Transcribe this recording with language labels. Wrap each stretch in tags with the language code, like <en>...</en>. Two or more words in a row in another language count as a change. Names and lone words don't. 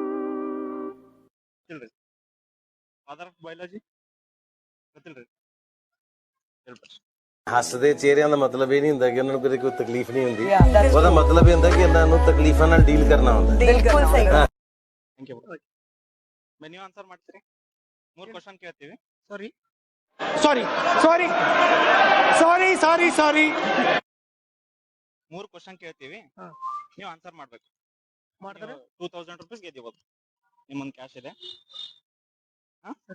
<kn>ಗೊತ್ತಿಲ್ರಿ?</kn> <en>father of biology</en> <kn>ಗೊತ್ತಿಲ್ರಿ? ಹೇಳ್ಬಿಡ್ರಿ.</kn> <pa>ਹੱਸਦੇ ਚਿਹਰਿਆਂ ਦਾ ਮਤਲਬ ਇਹ ਨਹੀਂ ਹੁੰਦਾ ਕਿ ਉਹਨਾਂ ਨੂੰ ਕਦੇ ਕੋਈ ਤਕਲੀਫ ਨਹੀਂ ਹੁੰਦੀ ਉਹਦਾ ਮਤਲਬ ਇਹ ਹੁੰਦਾ ਕਿ ਇਹਨਾਂ ਨੂੰ ਤਕਲੀਫਾਂ ਨਾਲ ਡੀਲ ਕਰਨਾ ਹੁੰਦਾ</pa> <hi>बिल्कुल सही</hi> <en>thank you.</en> <kn>ನೀವು ಆನ್ಸರ್ ಮಾಡ್ತೀರಿ? 3 ಕ್ವಶನ್ ಕೇಳ್ತೀವಿ.</kn> <en>sorry sorry sorry sorry sorry sorry</en> <kn>3 ಕ್ವಶನ್ ಕೇಳ್ತೀವಿ, ಹಾ. ನೀವು ಆನ್ಸರ್ ಮಾಡ್ಬೇಕು. ಮಾಡ್ತಾರೆ 2000 ರೂಪೀಸ್ ಗೆದ್ದಿಬೋದು. ನಿಮ್ಮ ಮುಂದೆ ಕ್ಯಾಶ್ ಇದೆ. ಹಾ?</kn>